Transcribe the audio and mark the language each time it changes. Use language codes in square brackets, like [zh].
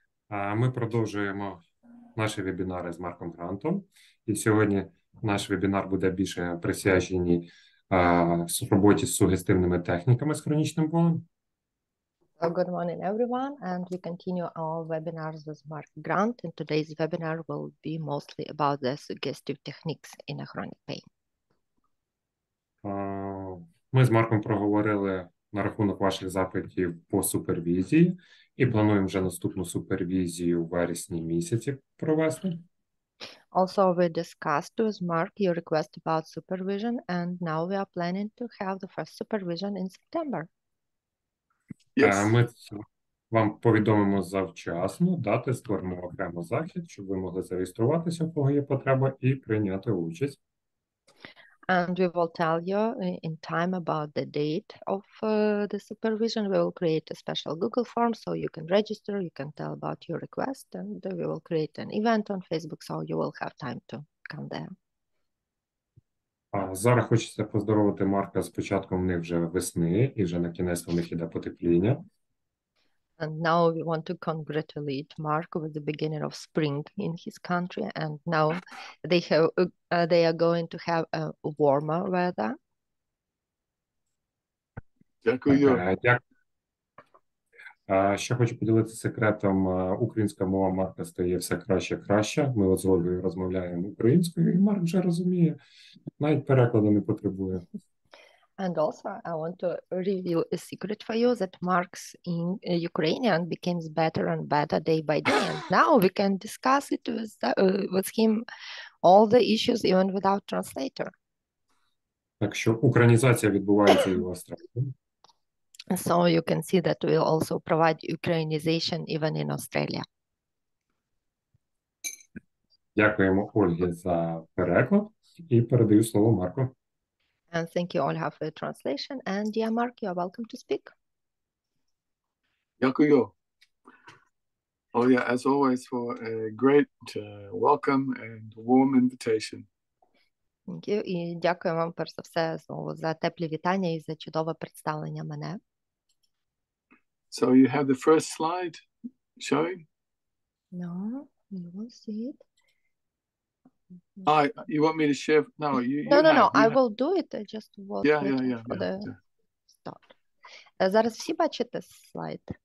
[uk] Ми продовжуємо наші вебінари з Марком Грантом. І сьогодні наш вебінар буде більше присвячений роботі з сугестивними техніками з хронічним болем. [en] Good morning, everyone, and we continue our webinars with Mark Grant. And today's webinar will be mostly about the suggestive techniques in a chronic pain. [uk] Ми з Марком проговорили на рахунок ваших запитів по супервізії і плануємо вже наступну супервізію у вересні місяці провести. [en] Also, we discussed with Mark your request about supervision, and now we are planning to have the first supervision in September. Yes. [uk] Ми вам повідомимо завчасно, дати, створимо окремо захід, щоб ви могли зареєструватися, у кого є потреба, і прийняти участь. [en] And we will tell you in time about the date of the supervision. We will create a special Google form so you can register, you can tell about your request, and we will create an event on Facebook so you will have time to come there. [uk] Зараз хочеться поздоровити Марка з початком в них вже весни, і вже на кінець у них іде потепління. [en] And now we want to congratulate Mark with the beginning of spring in his country, and now they are going to have a warmer weather. [uk] Дякую. Ще хочу поділитися секретом. Українська мова Марка стає все краще і краще. Ми от з Ольгою розмовляємо українською, і Марк вже розуміє. Навіть перекладу не потребує. [en] And also, I want to reveal a secret for you that Mark's in Ukrainian becomes better and better day by day. And now we can discuss it with him, all the issues, even without translator. [uk] Так що українізація відбувається і в Австралії. [en] So you can see that we also provide Ukrainization even in Australia. [uk] Дякуємо Ольгі за переклад і передаю слово Марку. [en] And thank you, Olha, for the translation. And dear Mark, you are welcome to speak. [uk] Дякую. [en] Oh yeah, as always, for a great welcome and warm invitation. Thank you. [uk] І дякую вам перш за все знову за теплі вітання і за чудове представлення мене. [en] So you have the first slide showing? No, you will see it. You want me to share? No, No. I will do it. I just was waiting for the start. [uk] Зараз всі бачите слайд?